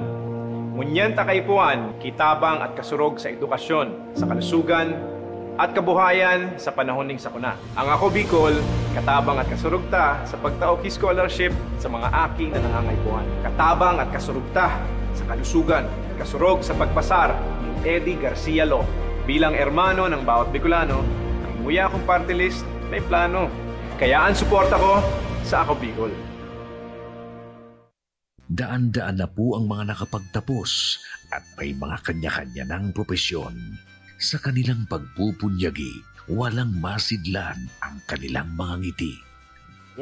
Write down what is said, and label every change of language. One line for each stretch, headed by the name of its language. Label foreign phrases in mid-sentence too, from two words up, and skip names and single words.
Bikol: Ngunyan takaypuan, kitabang at kasurog sa edukasyon, sa kalusugan, at kabuhayan sa panahon ning sakuna. Ang ako Bicol, katabang at kasurog ta sa pagtaoki scholarship sa mga aki na nangangaipuan. Katabang at kasurog ta sa kalusugan, kasurog sa pagpasar ni Eddie Garcia Law. Bilang ermano ng bawat Bicolano, ang muya kong party list may plano. Kaya ang suporta ko sa ako Bicol.
Filipino: Daan-daan na po ang mga nakapagtapos at may mga kanya-kanya ng propesyon. Sa kanilang pagpupunyagi, walang masidlan ang kanilang mga ngiti.